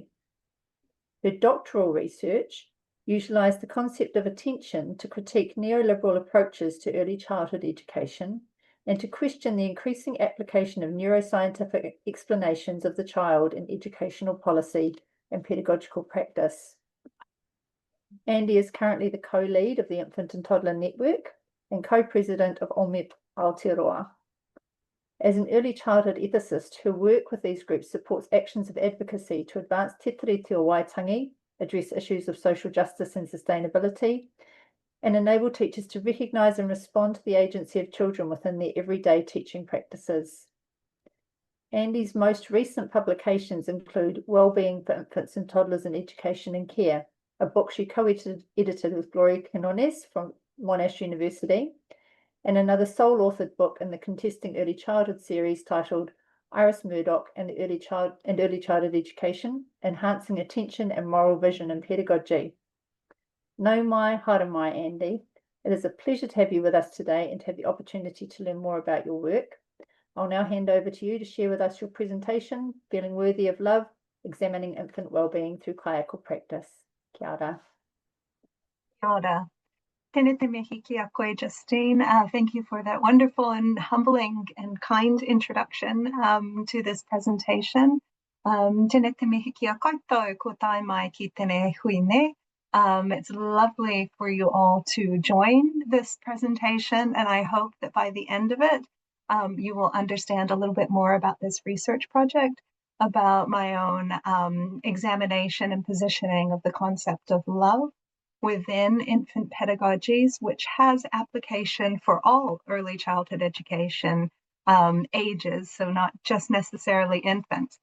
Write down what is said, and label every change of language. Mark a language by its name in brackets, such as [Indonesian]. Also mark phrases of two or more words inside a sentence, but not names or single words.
[English] Her doctoral research utilised the concept of attention to critique neoliberal approaches to early childhood education and to question the increasing application of neuroscientific explanations of the child in educational policy and pedagogical practice. Andy is currently the co-lead of the Infant and Toddler Network and co-president of OMEP Aotearoa. As an early childhood ethicist, her work with these groups supports actions of advocacy to advance te tiriti o Waitangi, address issues of social justice and sustainability, and enable teachers to recognise and respond to the agency of children within their everyday teaching practices. Andy's most recent publications include Wellbeing for Infants and Toddlers in Education and Care, a book she co-edited with Gloria Quinones from Monash University, and another sole-authored book in the Contesting Early Childhood series titled Iris Murdoch and Early Childhood Education, Enhancing Attention and Moral Vision in Pedagogy. [Māori] Nau mai, hara mai, Andy. [English] It is a pleasure to have you with us today and to have the opportunity to learn more about your work. I'll now hand over to you to share with us your presentation, Feeling Worthy of Love, Examining Infant Wellbeing Through Kaiako Practice. [Māori] Kia ora. Kia ora. Tēnā te mihi ki a koe, Justine. [English] Thank you for that wonderful and humbling and kind introduction to this presentation. [Māori] Tēnā te mihi ki a koutou ko tae mai ki tēnei huine. [English] It's lovely for you all to join this presentation, and I hope that by the end of it, you will understand a little bit more about this research project, about my own examination and positioning of the concept of love within infant pedagogies, which has application for all early childhood education ages, so not just necessarily infants.